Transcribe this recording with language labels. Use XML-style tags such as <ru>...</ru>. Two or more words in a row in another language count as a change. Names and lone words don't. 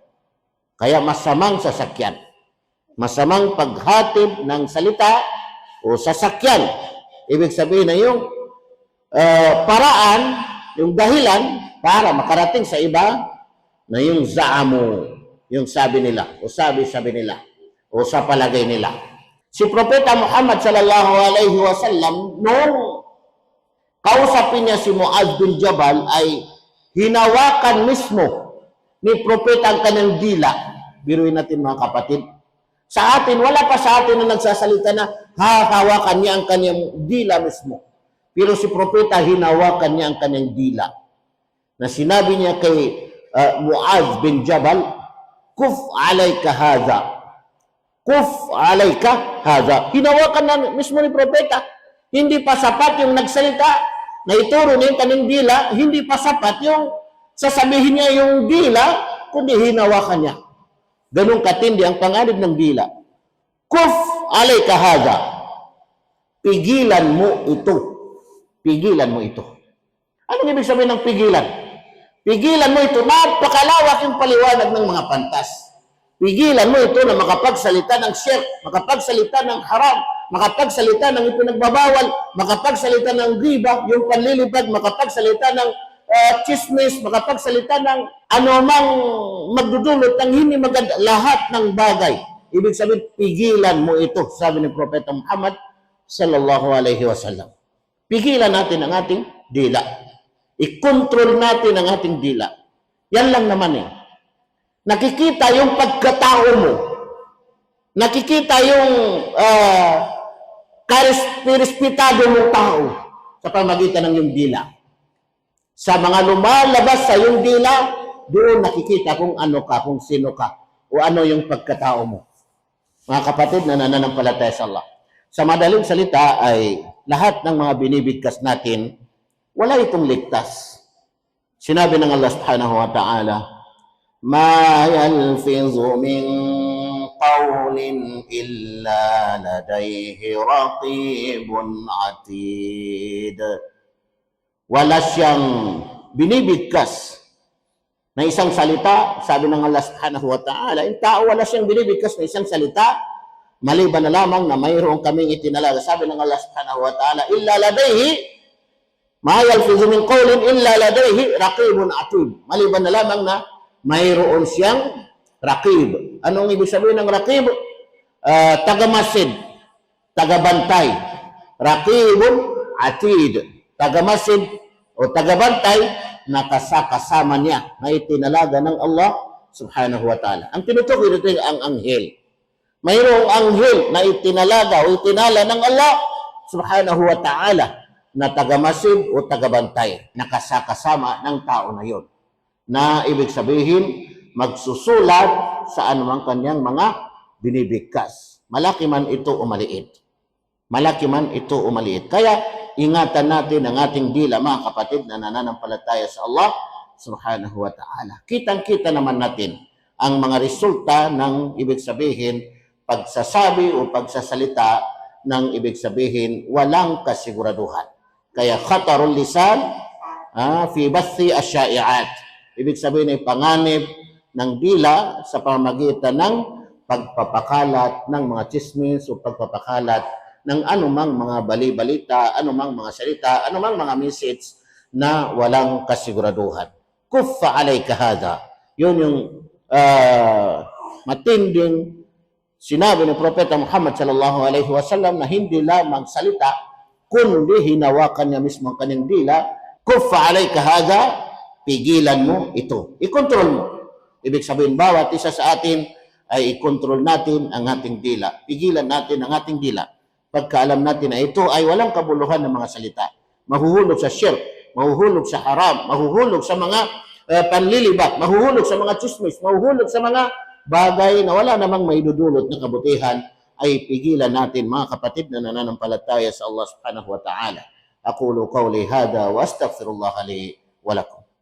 <tl>Kaya masamang sasakyan. Masamang paghatid ng salita o sasakyan. Ibig sabihin na yung paraan, yung dahilan para makarating sa iba na yung za'amu, yung sabi nila o sabi-sabi nila o sa palagay nila. Si Propeta Muhammad</tl> <ar>صلى الله عليه وسلم</ar> <tl>nung kausapin niya si Mu'adh bin Jabal ay hinawakan mismo ni propeta ang kanyang dila. Biruin natin mga kapatid. Sa atin, wala pa sa atin na nagsasalita na hahawakan niya ang kanyang dila mismo. Pero si propeta, hinawakan niya ang kanyang dila. Na sinabi niya kay Mu'adh bin Jabal,</tl> <ar>كف عليك هذا. كف عليك هذا.</ar> <tl>Hinawakan na mismo ni propeta. Hindi pa sapat yung nagsalita na ituro niya yung kanyang dila, hindi pa sapat yung sasabihin niya yung dila, kundi hinawakan niya. Ganun katindi ang panganib ng dila.</tl> <ar>كف عليك هذا.</ar> <tl>Pigilan mo ito. Pigilan mo ito. Anong ibig sabihin ng pigilan? Pigilan mo ito. Napakalawak yung paliwanag ng mga pantas. Pigilan mo ito na makapagsalita ng shirk, makapagsalita ng haram, makapagsalita ng ipinagbabawal, makapagsalita ng riba, yung panlilipad, makapagsalita ng chismis, makapagsalita ng anumang magdudulot ng hindi maganda, lahat ng bagay. Ibig sabihin, pigilan mo ito, sabi ni Propeta Muhammad</tl> <ar>صلى الله عليه وسلم.</ar> <tl>Pigilan natin ang ating dila. I-control natin ang ating dila. Yan lang naman eh. Nakikita yung pagkatao mo. Nakikita yung karespetado mong tao sa pamagitan ng iyong dila. Sa mga lumalabas sa iyong dila, doon nakikita kung ano ka, kung sino ka, o ano yung pagkatao mo. Mga kapatid na nananampalataya sa Allah. Sa madaling salita ay lahat ng mga binibigkas natin, wala itong ligtas. Sinabi ng</tl> <ar>الله سبحانه وتعالى ما يلفظ من قول إلا لديه رقيب عتيد.</ar> <tl>wala siyang binibigkas na isang salita, sabi ng Allah</tl> <ar>سبحانه وتعالى,</ar> <tl>yung tao wala siyang binibigkas na isang salita, maliban na lamang na mayroon kaming itinalaga. Sabi ng</tl> <ar>الله سبحانه وتعالى إلا لديه ما يلفظ من قول إلا لديه رقيب عتيد.</ar> <tl>Maliban na lamang na mayroon siyang raqib. Anong ibig sabihin ng raqib? Tagamasid, tagabantay.</tl> <ar>رقيب عتيد.</ar> <tl>Tagamasid o tagabantay na kasama niya na itinalaga ng Allah</tl> <ar>سبحانه وتعالى.</ar> <tl>Ang tinutukoy dito ang anghel. Mayroong anghel na itinalaga o itinala ng Allah</tl> <ar>سبحانه وتعالى</ar> <tl>na tagamasid o tagabantay na kasama ng tao na yon. Na ibig sabihin, magsusulat sa anumang kanyang mga binibigkas. Malaki man ito o maliit. Malaki man ito o maliit. Kaya, ingatan natin ang ating dila, mga kapatid na nananampalataya sa Allah</tl> <ar>سبحانه وتعالى.</ar> <tl>Kitang-kita naman natin ang mga resulta ng ibig sabihin, pagsasabi o pagsasalita ng ibig sabihin, walang kasiguraduhan.</tl> <ar>Kaya خطر اللسان في بث الشائعات.</ar> <tl>Ibig sabihin ay panganib ng dila sa pamamagitan ng pagpapakalat ng mga chismis o pagpapakalat ng anumang mga bali-balita, anumang mga salita, anumang mga message na walang kasiguraduhan.</tl> <ar>كف عليك هذا.</ar> <tl>Yun yung matinding sinabi ng Propeta Muhammad</tl> <ar>صلى الله عليه وسلم</ar> <tl>na hindi lamang salita, kundi hinawakan niya mismo ang kanyang dila.</tl> <ar>كف عليك هذا,</ar> <tl>pigilan mo ito. I-control mo. Ibig sabihin, bawat isa sa atin ay i-control natin ang ating dila. Pigilan natin ang ating dila. Pagkaalam natin na ito ay walang kabuluhan ng mga salita. Mahuhulog sa shirk, mahuhulog sa haram, mahuhulog sa mga panlilibat, mahuhulog sa mga chismis, mahuhulog sa mga bagay na wala namang maidudulot na kabutihan, ay pigilan natin, mga kapatid na nananampalataya sa Allah</tl> <ar>سبحانه وتعالى. أقول قولي هذا وأستغفر الله لي ولكم.</ar>